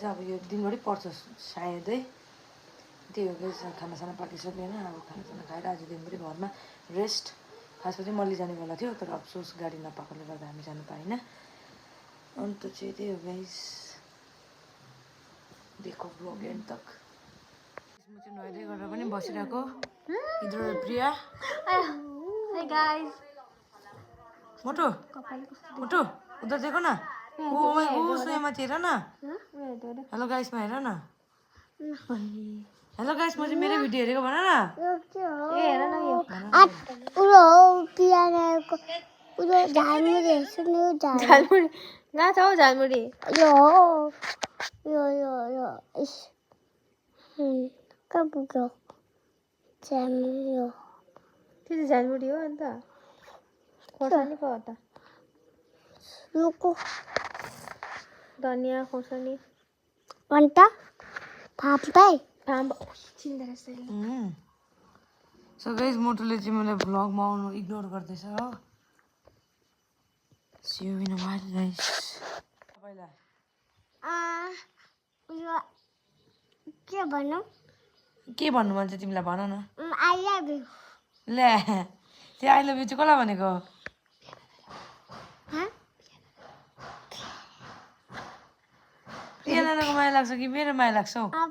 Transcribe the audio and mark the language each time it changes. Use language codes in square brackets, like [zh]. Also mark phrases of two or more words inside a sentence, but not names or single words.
[ne] अब यो दिनभरि पर्छ सायदै, त्यही हो कि खानासाना पाकिसक्यो होइन। अब खानासाना खाएर आज दिनभरि घरमा रेस्ट। खासमा चाहिँ मल्ली जानेवाला थियो, तर अफसोस गाडी नपाएकोले गर्दा हामी जानु पाएन। अन्त चाहिँ त्यही हो गाइस, [hi] देखो भ्लग एन्ड तक। [ne] म चाहिँ नुहाइदै गरेर पनि बसिरहेको। [hi] इधर प्रिया, [en] Hi guys, [hi] मोटो मोटो उधर देखो ना, वो उसमें मत हेर ना। [en] hello guys-मा [ne] हेर न, [en] hello guys [ne] म चाहिँ मेरो भिडियो हेरेको भन न। हेर न यो झालमुरी कहाँ छ हौ झालमुरी? त्यो चाहिँ झालमुरी हो। अन्त खोर्सानी पो हो त, धनियाँ खोर्सानी अन्त सो गाइस मोटोले चाहिँ मलाई भ्लगमा आउनु इग्नोर गर्दैछ हो। [en] See you in a while guys. [ne] तपाईँलाई के भन्नु मन छ तिमीलाई भन न। [en] I love you. [ne] ले त्यो [en] I love you [ne] चाहिँ कसलाई भनेको? प्रिया नानाको माया लाग्छ कि मेरो माया लाग्छ हौ?